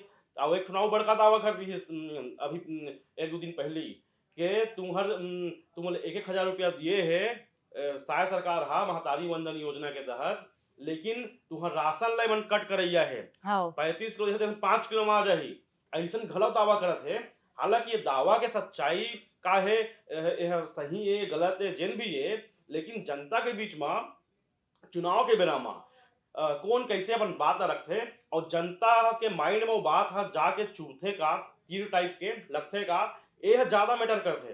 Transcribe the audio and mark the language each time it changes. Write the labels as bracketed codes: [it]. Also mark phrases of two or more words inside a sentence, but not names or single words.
[hne] और एक चुनाव बड़का दावा कर दीस अभी एक दो दिन पहले ही कि तुम एक एक हजार रुपया दिए है साय सरकार हा महतारी वंदन योजना के तहत, लेकिन तुहर राशन ला मन कट करैया है, हाँ, 35 किलो देते 5 किलो में आ जाही, ऐसन घलो दावा करत है। हालांकि ये दावा के सच्चाई का है, यह सही है गलत है जिन भी है, लेकिन जनता के बीच में चुनाव के बेरा में कौन कैसे अपन बात रखते और जनता के माइंड में वो बात है जाके चूथे का तीर टाइप के लगते का, ये ज्यादा मैटर करते।